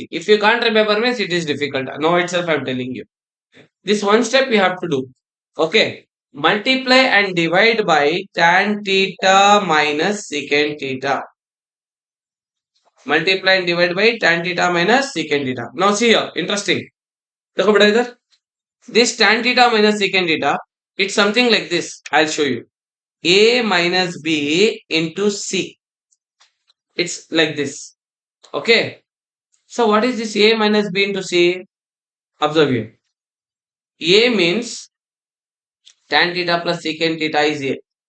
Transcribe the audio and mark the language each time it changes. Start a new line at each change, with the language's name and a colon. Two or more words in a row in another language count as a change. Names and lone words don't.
English: If you can't remember, means it is difficult. Now itself I'm telling you. This one step you have to do. Okay. Multiply and divide by tan theta minus secant theta. Multiply and divide by tan theta minus secant theta. Now see here, interesting.
Hindi: देखो बेटा इधर.
English: This tan theta minus secant theta, it's something like this. I'll show you. A minus B into C. It's like this. Okay. So what is this A minus B into C? Observe here. A means tan theta plus secant theta is A.